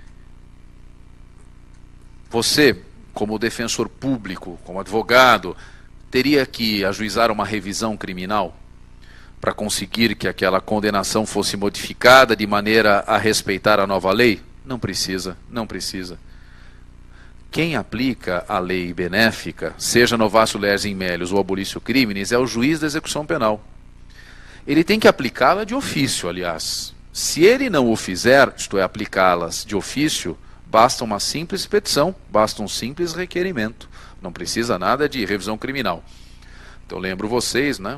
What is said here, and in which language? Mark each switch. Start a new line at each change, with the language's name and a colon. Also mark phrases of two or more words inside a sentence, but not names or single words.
Portuguese: Você, como defensor público, como advogado, teria que ajuizar uma revisão criminal para conseguir que aquela condenação fosse modificada de maneira a respeitar a nova lei? Não precisa, não precisa. Quem aplica a lei benéfica, seja
Latin: novatio legis in melius
Portuguese: ou
Latin: abolitio criminis,
Portuguese: é o juiz da execução penal. Ele tem que aplicá-la de ofício, aliás. Se ele não o fizer, isto é, aplicá-las de ofício, basta uma simples petição, basta um simples requerimento. Não precisa nada de revisão criminal. Então lembro vocês, né?